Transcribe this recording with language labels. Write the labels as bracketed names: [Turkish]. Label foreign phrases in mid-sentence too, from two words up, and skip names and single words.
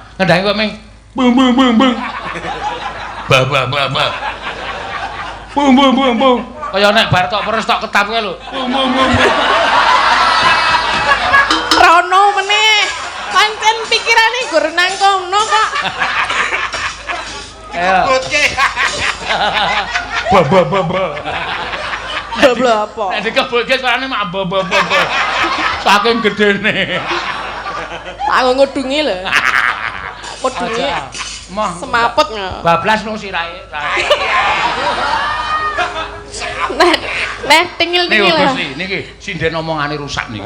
[Javanese] Ngendhangi kok ming bung bung bung bung. Ba ba ba ba. Bung bung bung bung. Kaya nek bar tok peres tok ketap kae lho. Bung bung bung. Rono meneh. Pancen pikirane gur nang kono kok. Ayo. Ba ba ba ba. Doblo apa? Nek dikebulke suarane mak ba ba ba ba. Saking gedene. Aku ngudungi lho. Kudungi Mah semaput nggak? bablas no sirahe. Nah, tingil-tingil lah. Gusti, niki sinden omongane rusak niki.